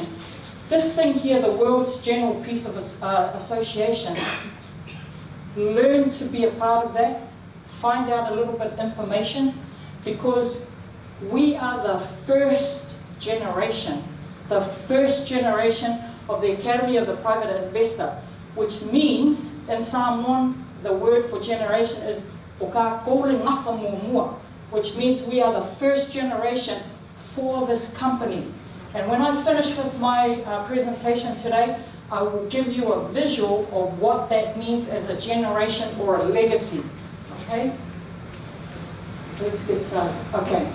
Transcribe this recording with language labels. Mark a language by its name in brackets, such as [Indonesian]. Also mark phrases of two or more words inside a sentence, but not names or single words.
[English] This thing here, the World's General Peace Association, learn to be a part of that, find out a little bit of information, because we are the first generation of the Academy of the Private Investor, which means, in Psalm 1, the word for generation is "Oka kore ngafa mua," which means we are the first generation for this company. And when I finish with my presentation today, I will give you a visual of what that means as a generation or a legacy. Okay? Let's get started. Okay.